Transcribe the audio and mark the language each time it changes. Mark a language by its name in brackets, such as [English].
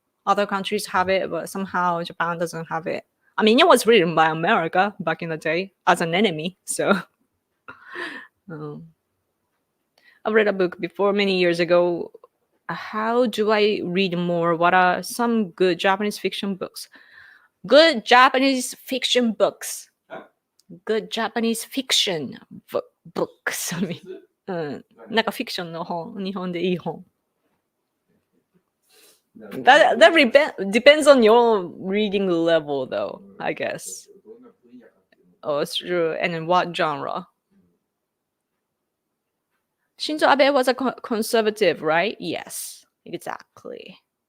[English] Other countries have it, but somehow Japan doesn't have it. I mean, it was written by America back in the day as an enemy, so I read a book before many years ago. How do I read more? What are some good Japanese fiction books? Good Japanese fiction books. Good Japanese fiction books. I mean, [Japanese] なんかフィクションの本、日本でいい本。 [English] That depends on your reading level, though, I guess. Oh, it's true. And in what genre? Shinzo Abe was a conservative, right? Yes, exactly.